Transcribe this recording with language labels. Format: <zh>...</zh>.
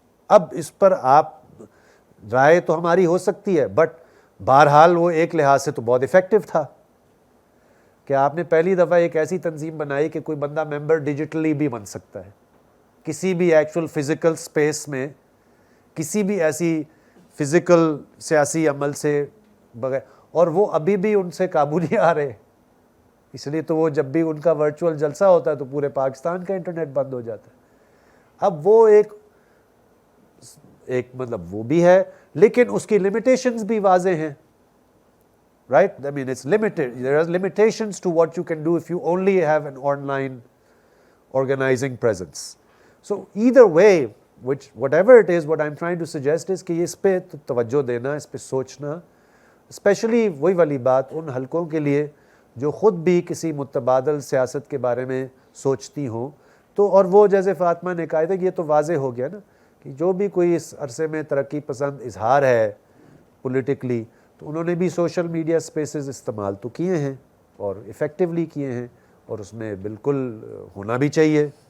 <ur>اب اس پر آپ رائے تو ہماری ہو سکتی ہے, بٹ بہرحال وہ ایک لحاظ سے تو بہت افیکٹو تھا کہ آپ نے پہلی دفعہ ایک ایسی تنظیم بنائی کہ کوئی بندہ ممبر ڈیجیٹلی بھی بن سکتا ہے کسی بھی ایکچوئل فزیکل سپیس میں, کسی بھی ایسی فزیکل سیاسی عمل سے بغیر, اور وہ ابھی بھی ان سے قابو نہیں آ رہے. اس لیے تو وہ جب بھی ان کا ورچوئل جلسہ ہوتا ہے تو پورے پاکستان کا انٹرنیٹ بند ہو جاتا ہے. اب وہ ایک مطلب وہ بھی ہے, لیکن اس کی لمیٹیشنز بھی واضح ہیں, right?</ur> <en>I mean, it's limited. There are limitations to what you can do if you only have an online organizing presence. So either way, whatever it is, what I'm trying to suggest is</en> <ur>کہ اس پہ توجہ دینا, اس پہ سوچنا, especially وہی والی بات ان حلقوں کے لیے جو خود بھی کسی متبادل سیاست کے بارے میں سوچتی ہوں. تو اور وہ جیسے فاطمہ نے کہا تھا کہ یہ تو واضح ہو گیا نا کہ جو بھی کوئی اس عرصے میں ترقی پسند اظہار ہے پولیٹیکلی, تو انہوں نے بھی سوشل میڈیا سپیسز استعمال تو کیے ہیں اور افیکٹولی کیے ہیں, اور اس میں بالکل ہونا بھی چاہیے.</ur>